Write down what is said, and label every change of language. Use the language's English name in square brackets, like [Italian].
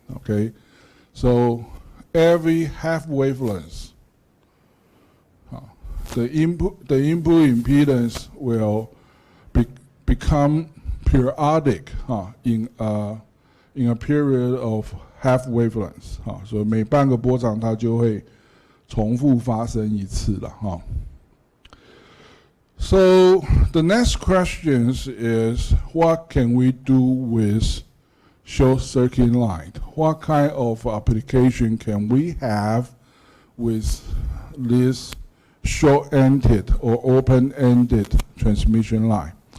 [English] Okay, so every half wavelength, the input impedance will become periodic in a period of half wavelengths. [Chinese] 所以每半个波长它就会重复发生一次了哈。 [English] So the next question is, what can we do with short circuit light? What kind of application can we have with this short-ended or open-ended transmission line?